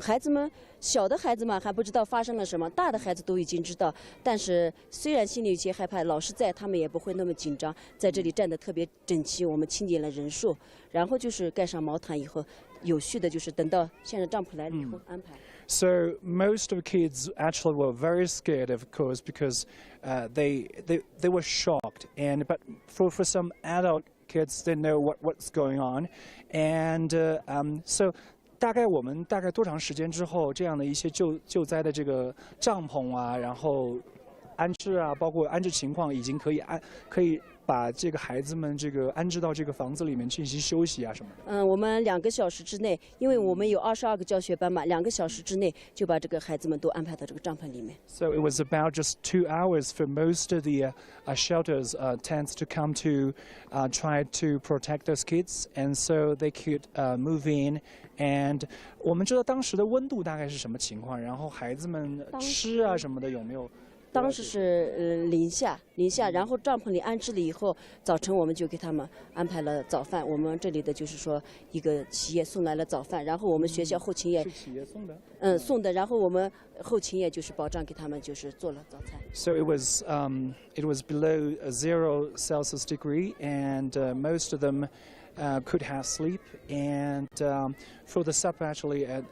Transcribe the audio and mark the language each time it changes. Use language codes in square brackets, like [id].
[zh] 孩子们小的孩子们还不知道发生了什么，大的孩子都已经知道。但是虽然心里有些害怕，老师在，他们也不会那么紧张，在这里站得特别整齐。我们清点了人数，然后就是盖上毛毯以后，有序的就是等到现在帐篷来了以后安排。 [en] So most of the kids actually were very scared, of course, because they were shocked. But for some adult kids, they know what's going on, and so [zh] 大概我们大概多长时间之后，这样的一些救灾的这个帐篷啊，然后安置啊，包括安置情况，已经可以把这个孩子们这个安置到这个房子里面进行休息啊什么的。我们2个小时之内，因为我们有22个教学班嘛，2个小时之内就把这个孩子们都安排到这个帐篷里面。 [en] So it was about just 2 hours for most of the shelters tents to come to try to protect those kids, and so they could move in. [zh] And 我们知道当时的温度大概是什么情况，然后孩子们吃啊什么的有没有？当时是零下，然后帐篷里安置了以后，早晨我们就给他们安排了早饭。我们这里的就是说一个企业送来了早饭，然后我们学校后勤也是企业送的，送的，然后我们后勤也就是保障给他们就是做了早餐。 [en] So it was below 0 Celsius degree, and most of them could have sleep, and for the supper actually.